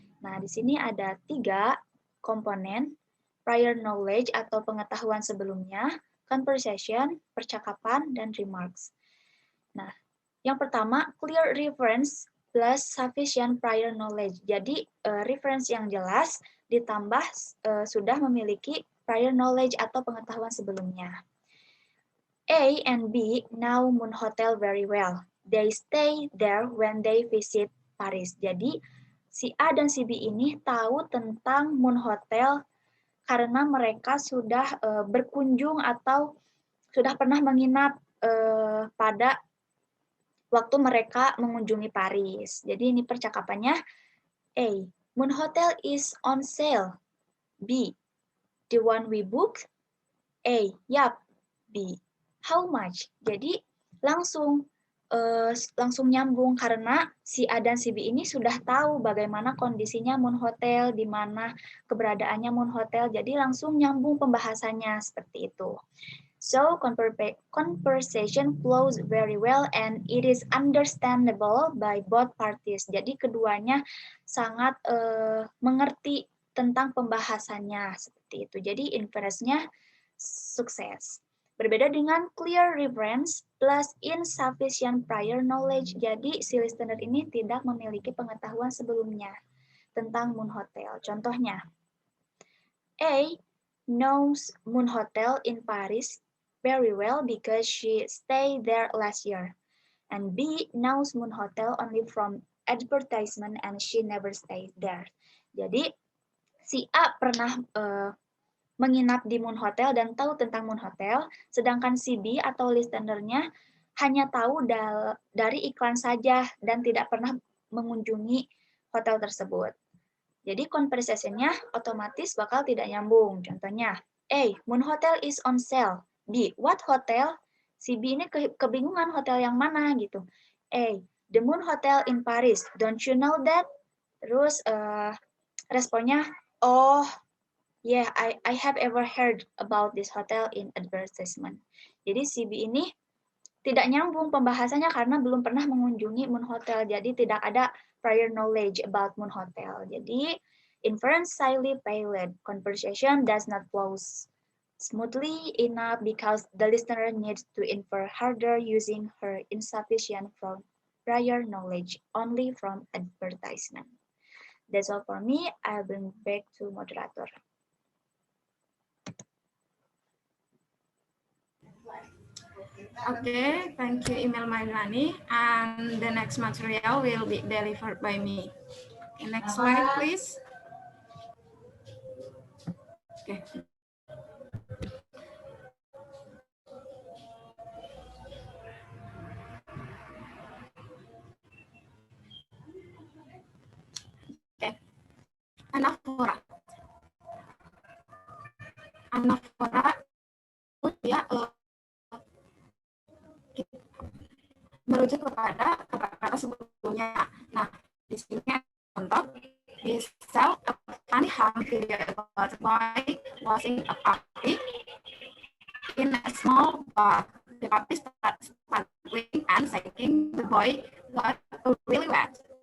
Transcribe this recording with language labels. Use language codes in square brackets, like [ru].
[id] Nah, di sini ada 3 komponen: prior knowledge atau pengetahuan sebelumnya, conversation, percakapan, dan remarks. Nah, yang pertama, [en] clear reference plus sufficient prior knowledge. [id] Jadi, reference yang jelas ditambah sudah memiliki prior knowledge atau pengetahuan sebelumnya. [en] A and B know Moon Hotel very well. They stay there when they visit Paris. [id] Jadi, si A dan si B ini tahu tentang Moon Hotel karena mereka sudah berkunjung atau sudah pernah menginap pada waktu mereka mengunjungi Paris. Jadi ini percakapannya. [en] A. Moon Hotel is on sale. B. The one we booked? A. Yup. B. How much? [id] Jadi langsung nyambung karena si A dan si B ini sudah tahu bagaimana kondisinya Moon Hotel, di mana keberadaannya Moon Hotel. Jadi langsung nyambung pembahasannya seperti itu. [en] So conversation flows very well and it is understandable by both parties. [id] Jadi keduanya sangat mengerti tentang pembahasannya seperti itu. Jadi inference-nya sukses. Berbeda dengan [en] clear reference plus insufficient prior knowledge. [id] Jadi si listener ini tidak memiliki pengetahuan sebelumnya tentang Moon Hotel. Contohnya, [en] A knows Moon Hotel in Paris very well because she stayed there last year. And B knows Moon Hotel only from advertisement and she never stayed there. [id] Jadi si A pernah menginap di Moon Hotel dan tahu tentang Moon Hotel, sedangkan si B atau listenernya hanya tahu dari iklan saja dan tidak pernah mengunjungi hotel tersebut. Jadi conversation-nya otomatis bakal tidak nyambung. Contohnya, A. [en] Moon Hotel is on sale. [id] B. [en] What hotel? [id] Si B ini kebingungan hotel yang mana gitu. A. [en] The Moon Hotel in Paris. Don't you know that? [id] Terus responnya, [en] oh, yeah, I have ever heard about this hotel in advertisement. [id] Jadi si B ini tidak nyambung pembahasannya karena belum pernah mengunjungi Moon Hotel. Jadi tidak ada prior knowledge [en] about Moon Hotel. Jadi inference highly failed. Conversation does not flow smoothly enough because the listener needs to infer harder using her insufficient from prior knowledge only from advertisement. That's all for me. I'll bring back to moderator. Okay, thank you, Email Mailani. And the next material will be delivered by me. Okay, next slide, please. Okay. Okay. Anaphora. [id] Anaphora dia merujuk kepada kata-kata sebelumnya. Nah, di sini contoh, [en] he saw a funny home video about a boy washing a puppy in a small bath. The puppy started sparkling and shaking. The boy got really wet.